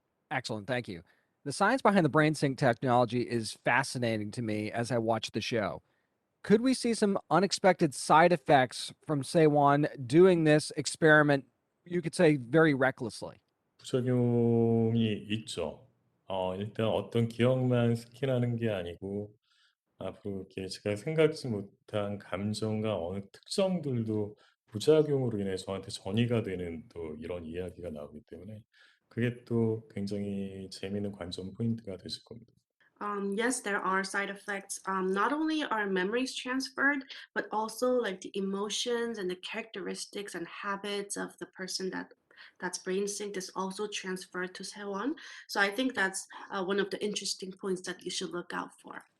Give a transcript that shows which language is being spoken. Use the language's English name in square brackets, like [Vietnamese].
[English] Excellent. Thank you. The science behind the brain sync technology is fascinating to me as I watch the show. Could we see some unexpected side effects from Sewon doing this experiment, you could say, very recklessly? [Korean] 부작용이 있죠. 일단 어떤 기억만 스캔하는 게 아니고 앞으로 이렇게 제가 생각지 못한 감정과 어느 특정들도 부작용으로 인해 저한테 전이가 되는 또 이런 이야기가 나오기 때문에 그게 또 굉장히 재미있는 관전 포인트가 되실 겁니다. [English] Yes, there are side effects. Not only are memories transferred, but also like the emotions and the characteristics and habits of the person that's brain synced is also transferred to Sewon. So I think that's one of the interesting points that you should look out for.